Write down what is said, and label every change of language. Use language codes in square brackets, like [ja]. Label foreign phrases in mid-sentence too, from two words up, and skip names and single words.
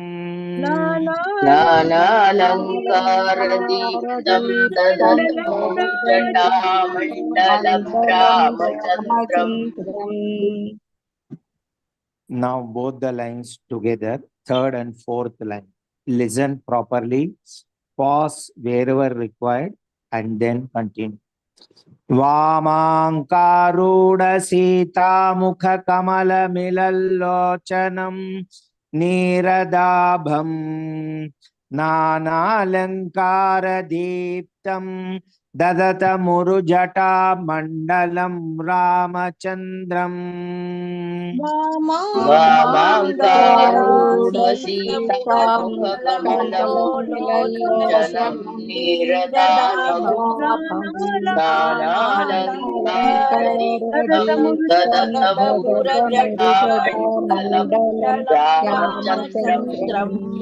[sa] నానాలంకారదీప్తం దదతమురుజటామండలం రామచంద్రం. [en] Now both the lines together, third and fourth line. Listen properly, pause wherever required, and then continue. [sa] వామాంకారూఢ సీతాముఖకమలమిలల్లోచనం నీరదాభం नानालङ्कारदीप्तं ददतमुरुजटामण्डलं रामचन्द्रम् वामाङ्कारूढसीतामुखकमलमिलल्लोचनं नीरदाभम् नानालङ्कारदीप्तं ददतमुरुजटामण्डलं रामचन्द्रम्